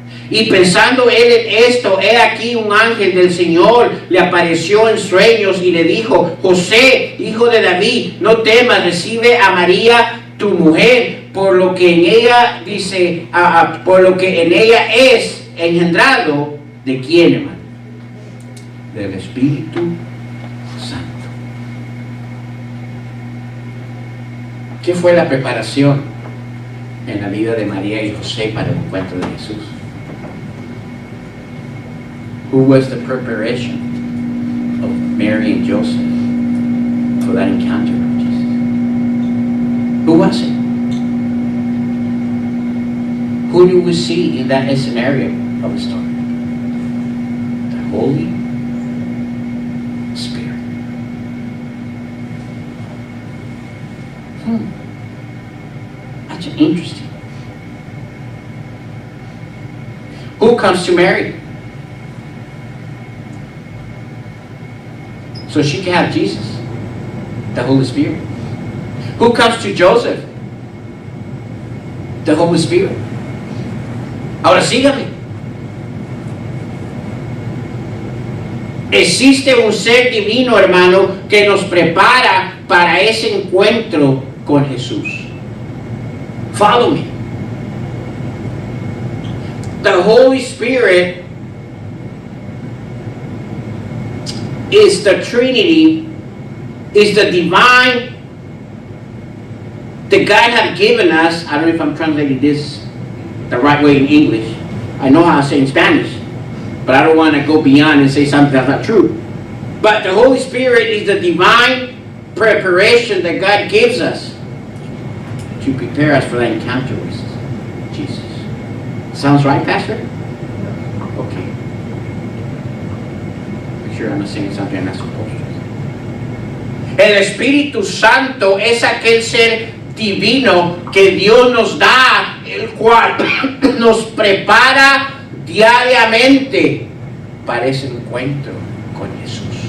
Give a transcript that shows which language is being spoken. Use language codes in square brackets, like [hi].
[es] Y pensando él en esto, he aquí un ángel del Señor le apareció en sueños y le dijo: José, hijo de David, no temas, recibe a María tu mujer, por lo que en ella dice, por lo que en ella es engendrado. ¿De quién, hermano? Del Espíritu Santo. ¿Qué fue la preparación en la vida de María y José para el encuentro de Jesús? [en] Who was the preparation of Mary and Joseph for that encounter with Jesus? Who was it? Who do we see in that scenario of the story? The Holy Spirit. That's interesting. Who comes to Mary so she can have Jesus? The Holy Spirit. Who comes to Joseph? The Holy Spirit. [es] Ahora sígame. Existe un ser divino, hermano, que nos prepara para ese encuentro con Jesús. [en] Follow me. The Holy Spirit is the Trinity, is the divine that God has given us. I don't know if I'm translating this the right way in English. I know how to say in Spanish, but I don't want to go beyond and say something that's not true. But the Holy Spirit is the divine preparation that God gives us to prepare us for that encounter with Jesus. Sounds right, Pastor? Okay. Make sure I'm not saying something I'm not supposed to. [es] El Espíritu Santo es aquel ser divino que Dios nos da, el cual nos prepara diariamente para ese encuentro con Jesús.